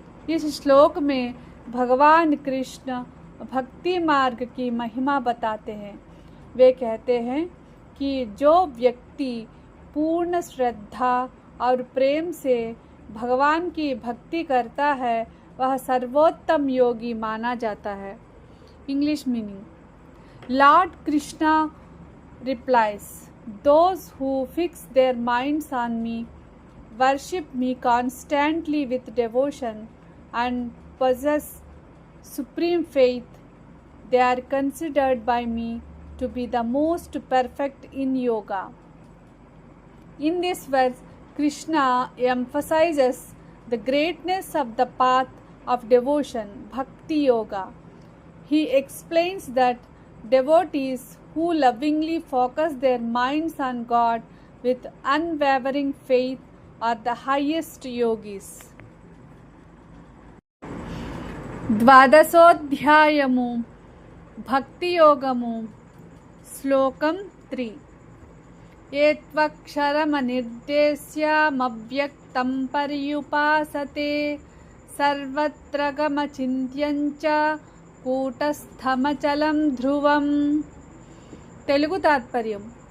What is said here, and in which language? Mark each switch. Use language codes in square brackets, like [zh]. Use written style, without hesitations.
[hi] इस श्लोक में भगवान कृष्ण भक्ति मार्ग की महिमा बताते हैं. वे कहते हैं कि जो व्यक्ति पूर्ण श्रद्धा और प्रेम से भगवान की भक्ति करता है वह सर्वोत्तम योगी माना जाता है. [en] English meaning. Lord Krishna replies, those who fix their minds on me, worship me constantly with devotion and possess supreme faith, they are considered by me to be the most perfect in yoga. In this verse, Krishna emphasizes the greatness of the path of devotion, Bhakti Yoga. He explains that devotees who lovingly focus their minds on God with unwavering faith are the highest yogis. [te] ద్వాదశోధ్యాయము భక్తి యోగము శ్లోకం 3 [sa] ఏత్వక్షరమనిర్దేశ్యమవ్యక్తం పర్యుపాసతే సర్వత్ర గమచింత్యం చ కూటస్థమచలం ధ్రువం. [te] తెలుగు తాత్పర్యం.